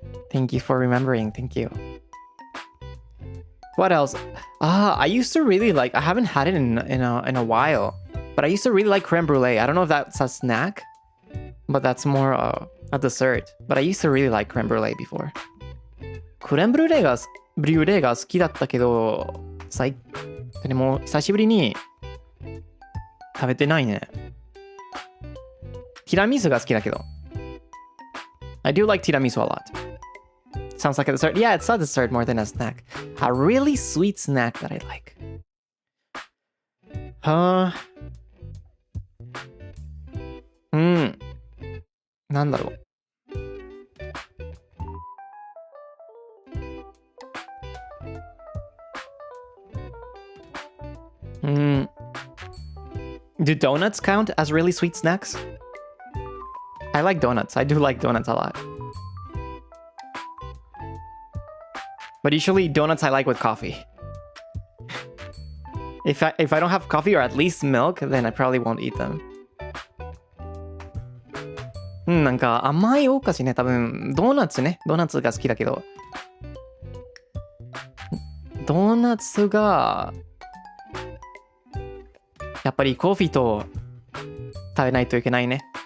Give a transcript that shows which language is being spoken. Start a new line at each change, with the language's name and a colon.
English: Thank you for remembering. Thank you. What else? I used to really like... I haven't had it in a while. But I used to really like creme brulee. I don't know if that's a snack. But that's more a dessert. But I used to really like creme brulee before.
Japanese: クレームブリュレが好きだったけど、でも久しぶりに食べてないね。ティラミスが好きだけど。
English: I do like tiramisu a lot. Sounds like a dessert. Yeah, it's a dessert more than a snack. A really sweet snack that I like.
Japanese: Hmm. なんだろう。
English: Do donuts count as really sweet snacks? I like donuts. I do like donuts a lot. But usually donuts I like with coffee. If I don't have coffee or at least milk, then I probably won't eat them.
Japanese: なんか甘いお菓子ね。多分ドーナツね。ドーナツが好きだけど。ドーナツがやっぱりコーヒーと食べないといけないね。